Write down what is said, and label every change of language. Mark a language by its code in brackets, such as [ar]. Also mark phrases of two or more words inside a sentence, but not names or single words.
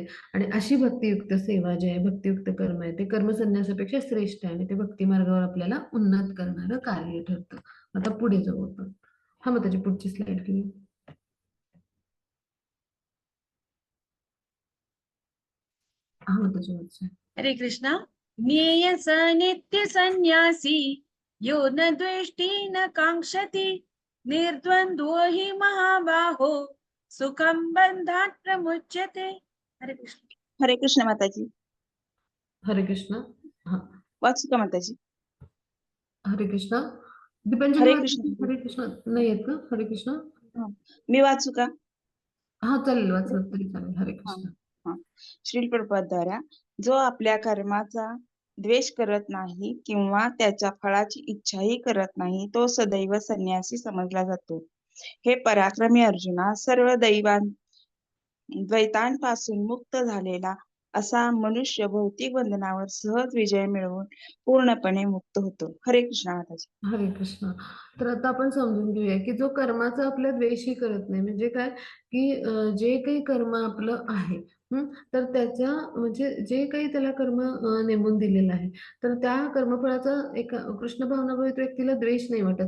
[mr] आणि अशी भक्तियुक्त सेवा जी आहे, भक्तियुक्त कर्म आहे, ते कर्म संन्यासापेक्षा श्रेष्ठ आहे आणि ते भक्ती मार्गावर आपल्याला उन्नत करणारं कार्य ठरतं. आता पुढे जाऊ आपण. हा मग त्याची पुढची स्लाइड घेऊ. हा मग त्याची. [sa] हरे कृष्ण. ज्ञेय स नित्य संन्यासी यो न द्वेष्टि न कांक्षति निर्द्वंद्वो हि महाबाहो सुखम बंधात प्रमुच्यते. हरे कृष्ण. हरे कृष्ण माताजी. हरे कृष्ण. हा [mr] वाचू का माताजी? [sa] हरे कृष्ण. दीपांजली हरे कृष्ण. हरे कृष्ण [mr] नाही येत का? [sa] हरे कृष्ण. [mr] मी वाचू का? हा चालेल, वाचलं तरी चालेल. हरे हा कृष्ण. हा. श्रील प्रभुपादाद्वारा, जो आपल्या कर्माचा द्वेष करत नाही किंवा त्याच्या फळाची इच्छाही करत नाही तो सदैव संन्यासी समजला जातो. हे पराक्रमी अर्जुना, सर्व द्वैतांपासून मुक्त झालेला असा मनुष्य भौतिक बंधनावर सहज विजय मिळवून पूर्णपणे मुक्त होतो. [sa] हरे कृष्ण माताजी. हरे कृष्ण. [mr] तर आता आपण समजून घेऊया की जो कर्माचा आपला द्वेषही करत नाही, म्हणजे काय, की जे काही कर्म आपलं आहे तर त्याच्या म्हणजे जे काही त्याला कर्म नेमून दिलेलं आहे, तर त्या कर्मफळाचा एक कृष्ण भावना भावित व्यक्तीला द्वेष नाही वाटत.